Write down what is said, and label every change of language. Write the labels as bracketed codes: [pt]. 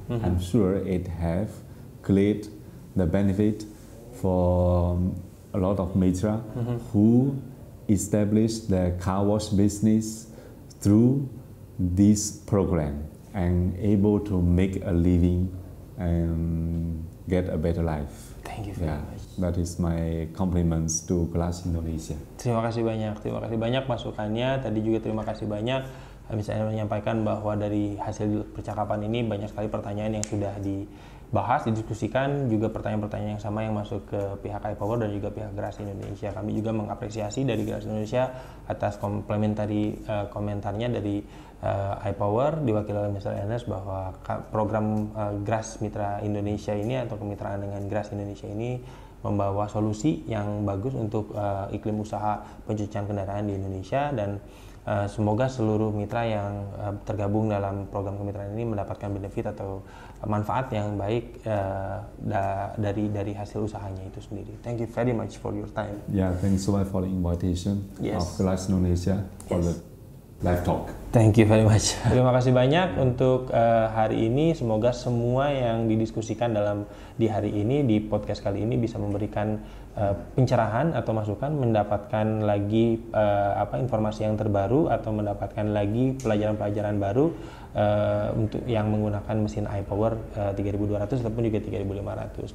[en] I'm sure it have created the benefit for a lot of mitra who established their car wash business through this program and able to make a living and get a better life. Thank you very much. That is my compliments to Glass Indonesia. [id] Terima kasih banyak masukannya. Tadi juga terima kasih banyak misalnya menyampaikan bahwa dari hasil percakapan ini banyak sekali pertanyaan yang sudah dibahas, didiskusikan, juga pertanyaan-pertanyaan yang sama yang masuk ke pihak iPower dan juga pihak Glass Indonesia. Kami juga mengapresiasi dari Glass Indonesia atas komentarnya dari iPower diwakili oleh Mr. Ernest bahwa program Glass Mitra Indonesia ini atau kemitraan dengan Glass Indonesia ini membawa solusi yang bagus untuk iklim usaha pencucian kendaraan di Indonesia, dan semoga seluruh mitra yang tergabung dalam program kemitraan ini mendapatkan benefit atau manfaat yang baik dari hasil usahanya itu sendiri. [en] Thank you very much for your time. Yeah, thanks so much for the invitation of Glass Indonesia for the live talk. Thank you very much. [id] Terima kasih banyak untuk hari ini. Semoga semua yang didiskusikan di hari ini, di podcast kali ini bisa memberikan pencerahan atau masukan, mendapatkan lagi informasi yang terbaru atau mendapatkan lagi pelajaran-pelajaran baru untuk yang menggunakan mesin iPower 3200 ataupun juga 3500.